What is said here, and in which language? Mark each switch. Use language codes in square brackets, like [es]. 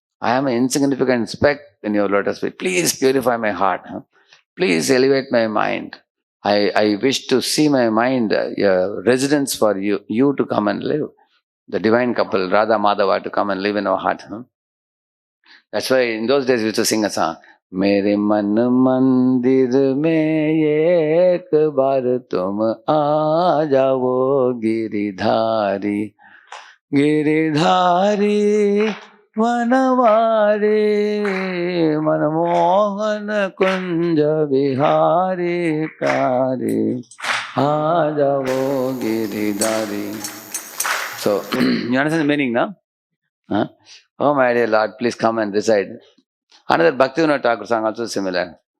[en] I am an insignificant speck in your lotus feet. Please purify my heart. Please elevate my mind. I wish to see my mind, residence for you to come and live. The divine couple, Radha Madhava, to come and live in our heart. That's why in those days we used to sing a song. [hi] मेरे मन मंदिर में एक बार तुम आ जाओ गिरिधारी गिरिधारी वनवारी मनमोहन कुंज विहारी प्यारी आ जाओ Giridhari. [en] So you understand the meaning now? Oh my dear Lord, please come and reside. Another Bhaktivinoda Thakur song also similar.